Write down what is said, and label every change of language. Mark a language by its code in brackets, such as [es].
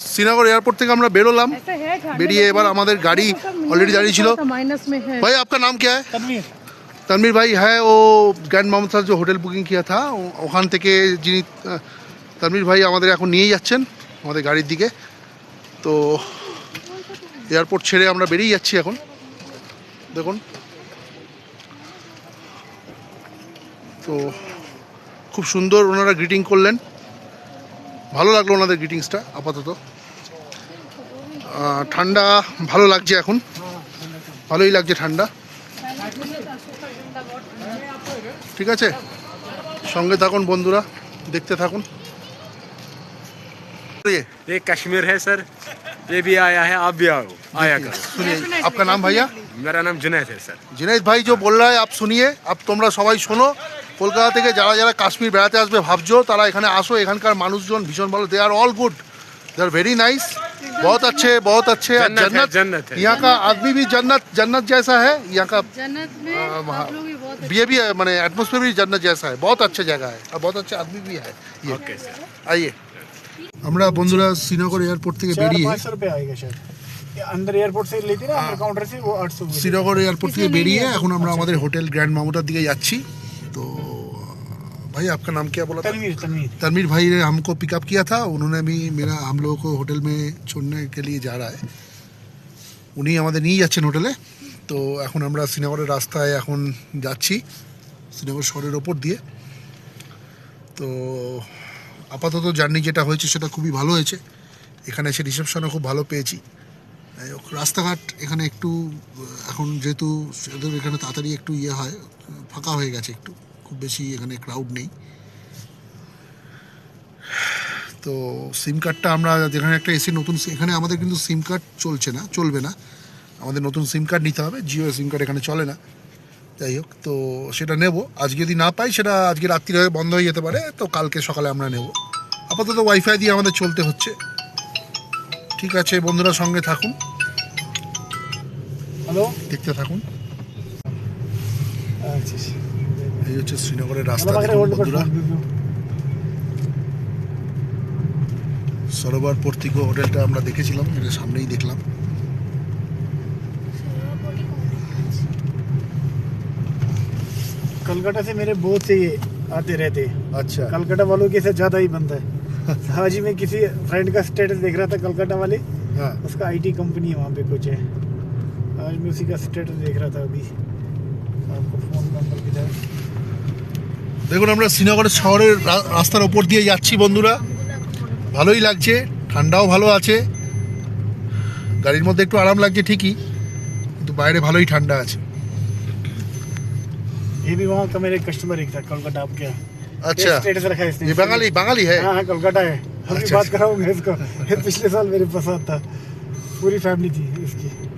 [bn] Srinagar airport থেকে আমরা বেরোলাম, বেরিয়ে এবার আমাদের গাড়ি অলরেডি দাঁড়িয়ে ছিল। [hi] भाई आपका नाम क्या है? तनवीर भाई है, वो ग्रैंड मोहम्मद साहब जो होटल बुकिंग किया था [bn] ওখান থেকে যিনি तनवीर भाई আমাদের এখন নিয়ে যাচ্ছেন আমাদের গাড়ির দিকে। তো এয়ারপোর্ট ছেড়ে আমরা বেরিয়ে যাচ্ছি এখন। দেখুন, তো খুব সুন্দর ওনারা গ্রিটিং করলেন, ভালো লাগলো ওনাদের গ্রিটিংসটা। আপাতত ঠান্ডা ভালো লাগছে, এখন ভালোই লাগছে ঠান্ডা। ঠিক আছে, সঙ্গে থাকুন বন্ধুরা, দেখতে থাকুন। [hi] ये कश्मीर है सर, ये भी आया है, आप भी आओ, आया करो। सुनिए, आपका नाम भैया? मेरा नाम जुनैद है सर। जुनैद भाई जो बोल रहा है आप सुनिए। [bn] अब তোমরা সবাই শোনো, কলকাতা থেকে যারা যারা কাশ্মীর বেড়াতে আসবে ভাবছো, তারা এখানে আসো। এখানকার মানুষজন ভীষণ ভালো, [en] they are all good, they are very nice, [hi] बहुत अच्छे, बहुत अच्छे। जन्नत है। यहाँ का आदमी भी जन्नत जैसा है, यहाँ का जन्नत में आप लोग भी बहुत ये भी माने एटमॉस्फेयर भी जन्नत जैसा है, बहुत अच्छी जगह है और बहुत अच्छे आदमी भी है। ये ओके सर, आइए। [bn] আমরা বন্ধুরা শ্রীনগর এয়ারপোর্ট থেকে বেরিয়ে [hi] 500 रुपए आएगा शायद, अंदर एयरपोर्ट से लेती ना, अंदर काउंटर से वो 800 [bn] শ্রীনগর এয়ারपोर्ट থেকে বেরিয়ে এখন আমরা আমাদের হোটেল গ্র্যান্ড মামুটার দিকে যাচ্ছি। [hi] তো भाई आपका नाम क्या बोला था? तनवीर। तनवीर भाई ने हमको पिकअप किया था, उन्होंने भी हम लोगों को होटल में छोड़ने के लिए जा रहा है, [bn] উনি আমাদের নিয়ে যাচ্ছেন হোটেলে। তো এখন আমরা শ্রীনগরের রাস্তায় এখন যাচ্ছি, শ্রীনগর শহরের ওপর দিয়ে। তো আপাতত জার্নি যেটা হয়েছে সেটা খুবই ভালো হয়েছে। এখানে এসে রিসেপশনও খুব ভালো পেয়েছি। রাস্তাঘাট এখানে একটু এখন যেহেতু এখানে তাড়াতাড়ি একটু ইয়ে হয়, ফাঁকা হয়ে গেছে, একটু খুব বেশি এখানে ক্রাউড নেই। তো সিম কার্ডটা আমরা যেখানে একটা এসি নতুন, এখানে আমাদের কিন্তু সিম কার্ড চলবে না, আমাদের নতুন সিম কার্ড নিতে হবে। জিও সিম কার্ড এখানে চলে না। যাই হোক, তো সেটা নেব। আজকে যদি না পাই সেটা আজকে রাত্রি হয়ে বন্ধ হয়ে যেতে পারে, তো কালকে সকালে আমরা নেব। আপাতত ওয়াইফাই দিয়ে আমাদের চলতে হচ্ছে। ঠিক আছে বন্ধুরা, সঙ্গে থাকুন, [en] hello, [bn] দেখতে থাকুন। [hi] अच्छा [bn] এই হচ্ছে শ্রীনগরের রাস্তা। [hi] मतलब अगर [bn] দেখুন [hi] होल्ड पर [bn] বন্ধুরা, সরোবর পর্তিকো হোটেলটা আমরা দেখেছিলাম, এটা সামনেই দেখলাম। [hi] कलकत्ता से मेरे बहुत से ये आते रहते हैं। अच्छा, कलकत्ता वालों के साथ ज्यादा ही बनता है। आज ही मैं किसी फ्रेंड का स्टेटस देख रहा था, कलकत्ता वाले, हाँ उसका आईटी कंपनी है वहाँ पे कुछ है। आज मैं उसी का स्टेटस देख रहा था अभी, आपको फोन नंबर भी था। [bn] দেখুন আমরা শ্রীনগরের শহরের রাস্তার ওপর দিয়ে যাচ্ছি বন্ধুরা, ভালোই লাগছে, ঠান্ডাও ভালো আছে। গাড়ির মধ্যে একটু আরাম লাগছে ঠিকই, কিন্তু বাইরে ভালোই ঠান্ডা আছে। [hi] ये भी वहाँ का मेरे कस्टमर एक था, कोलकाता आपके यहाँ। अच्छा, स्टेटस रखा है इसने। ये बंगाली है। हाँ, कोलकाता है। अभी अच्छा, बात कराऊंगा इसको। ये पिछले साल मेरे पास था, पूरी फैमिली थी इसकी।